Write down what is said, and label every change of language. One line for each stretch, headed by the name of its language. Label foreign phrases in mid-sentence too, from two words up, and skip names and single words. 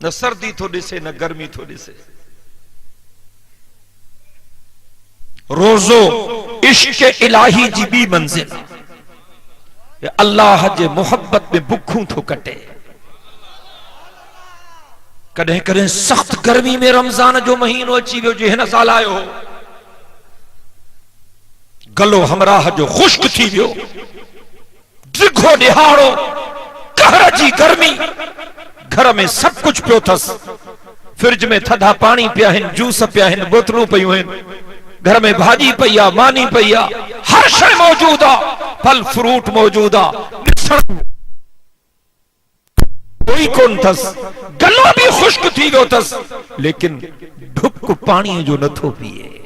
Sindhi: न सर्दी थो ॾिसे न गर्मी थो ॾिसे। रोज़ो इश्क इलाही जी बी मंजिल, अल्लाह जे मोहब्बत में बुखूं थो कटे। कॾहिं कॾहिं सख्त गर्मी में रमज़ान जो महीनो अची वियो, जो हिन साल आयो हो, गलो हमराह जो खुश्क थी वियो, डिघो ॾिहाड़ो, कहर जी गर्मी, घर में सब कुछ पियो अथसि, फ्रिज में थधा पानी पिया आहिनि, जूस पिया आहिनि, बोतलूं पयूं आहिनि, घर में भाॼी पई आहे, मानी पई आहे, हर शइ मौजूद आहे, फल फ्रूट मौजूद आहे, ॾिसण कोई कोन अथसि, गलो भी खुश्क थी वियो अथसि, लेकिन ढुक पाणीअ जो नथो पिए।